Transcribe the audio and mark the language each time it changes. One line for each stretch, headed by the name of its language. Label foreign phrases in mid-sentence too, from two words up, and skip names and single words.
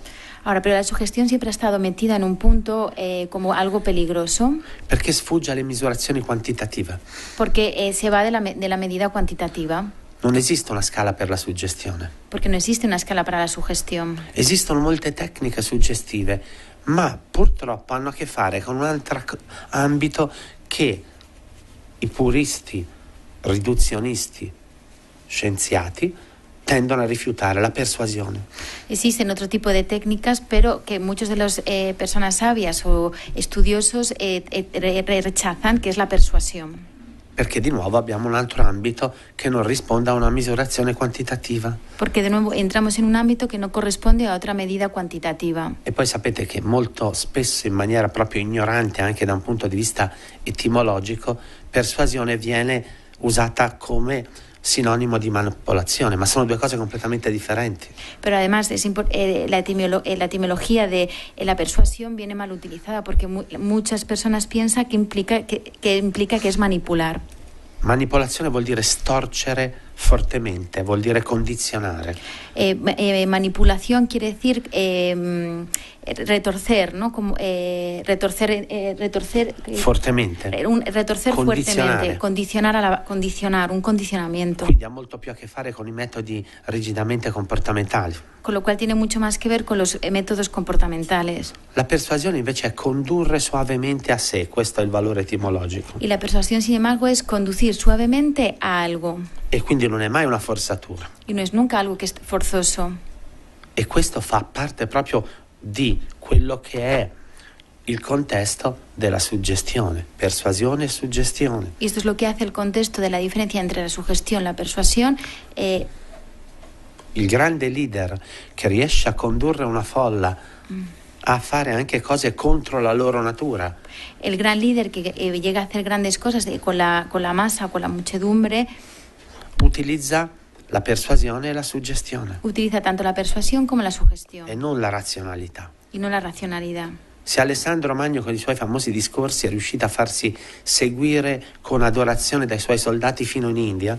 Spanish: Ahora, pero la sugestión siempre ha estado metida en un punto como algo peligroso.
Italian: Perché sfugge alle misurazioni quantitative.
Spanish: Porque se va de la medida cuantitativa.
Italian: Non esiste una scala per la suggestione.
Spanish: Porque no existe una escala para la sugestión.
Italian: Esistono molte tecniche suggestive, ma purtroppo hanno a che fare con un altro ambito che i puristi, riduzionisti, scienziati tendono a rifiutare, la persuasione.
Spanish: Existen otro tipo de técnicas, pero que muchos de las personas sabias o estudiosos rechazan, que es la persuasión.
Italian: Perché di nuovo abbiamo un altro ambito che non risponde a una misurazione quantitativa.
Spanish: Porque de nuevo entramos en un ámbito que no corresponde a otra medida cuantitativa.
Italian: E poi sapete che molto spesso in maniera proprio ignorante, anche da un punto di vista etimologico, persuasione viene usata come sinonimo di manipolazione, ma sono due cose completamente differenti.
Spanish: Pero además la etimología de la persuasión viene mal utilizada porque muchas personas piensan que implica que es manipular.
Italian: Manipolazione vuol dire storcere fortemente, vuol dire condizionare.
Spanish: Manipulación quiere decir retorcer, ¿no? Como retorcer
Italian: fortemente.
Spanish: Retorcer fuertemente, condicionar, un condicionamiento.
Italian: Quindi ha molto più a che fare con i metodi rigidamente comportamentali.
Spanish: Con lo cual tiene mucho más que ver con los métodos comportamentales.
Italian: La persuasione invece è condurre suavemente a sé, questo è il valore etimologico.
Spanish: Y la persuasión, sin embargo, es conducir suavemente a algo.
Italian: E quindi non è mai una forzatura.
Spanish: Y no es nunca algo que es forzoso.
Italian: E questo fa parte proprio di quello che è il contesto della suggestione, persuasione e suggestione.
Spanish: Y esto es lo que hace el contexto de la diferencia entre la sugestión, la persuasión.
Italian: Il grande leader che riesce a condurre una folla a fare anche cose contro la loro natura.
Spanish: El gran líder que llega a hacer grandes cosas con la masa, con la muchedumbre,
Italian: utilizza la persuasione e la suggestione.
Spanish: Utiliza tanto la persuasión como la sugestión.
Italian: E non la razionalità.
Spanish: Y no la racionalidad.
Italian: Se Alessandro Magno con i suoi famosi discorsi è riuscito a farsi seguire con adorazione dai suoi soldati fino in India,